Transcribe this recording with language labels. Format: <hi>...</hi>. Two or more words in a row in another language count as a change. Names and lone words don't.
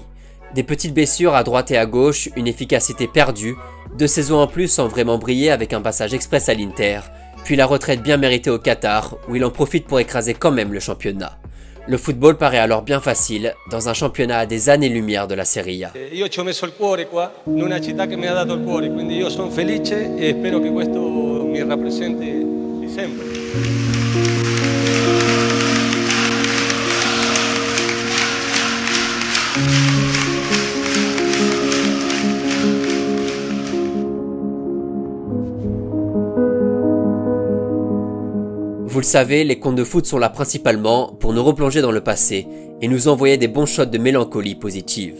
<fr>Des petites blessures à droite et à gauche, une efficacité perdue, 2 saisons en plus sans vraiment briller avec un passage express à l'Inter, puis la retraite bien méritée au Qatar où il en profite pour écraser quand même le championnat. Le football paraît alors bien facile dans un championnat à des années-lumière de la Serie A.</fr> <it>Io ci ho messo il cuore qua, in una città che mi ha dato il cuore, quindi io sono felice e spero che questo mi rappresenti sempre.</it> <fr>Vous le savez, les contes de foot sont là principalement pour nous replonger dans le passé et nous envoyer des bons shots de mélancolie positive.</fr>